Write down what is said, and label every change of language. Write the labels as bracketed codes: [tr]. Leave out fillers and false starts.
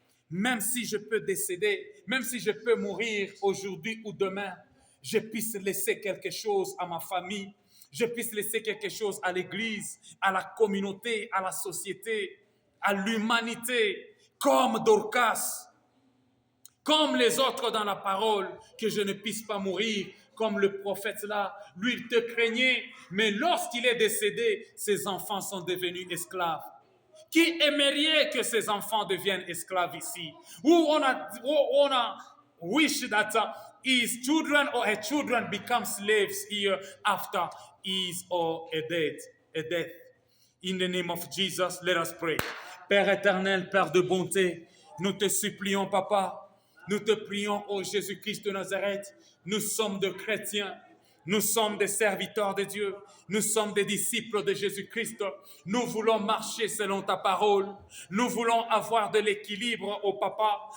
[fr] Même si je peux décéder, même si je peux mourir aujourd'hui ou demain, je puisse laisser quelque chose à ma famille, je puisse laisser quelque chose à l'église, à la communauté, à la société, à l'humanité, comme Dorcas, comme les autres dans la parole, que je ne puisse pas mourir, comme le prophète là, lui il te craignait, mais lorsqu'il est décédé, ses enfants sont devenus esclaves. Qui aimerait que ses enfants deviennent esclaves ici? [en] Who wanna wish that his children or her children become slaves here after his or a death? In the name of Jesus, let us pray. [fr] Père éternel, Père de bonté, nous te supplions, Papa, nous te prions, ô Jésus-Christ de Nazareth, nous sommes de chrétiens, Nous sommes des serviteurs de Dieu. Nous sommes des disciples de Jésus-Christ. Nous voulons marcher selon ta parole. Nous voulons avoir de l'équilibre au papa.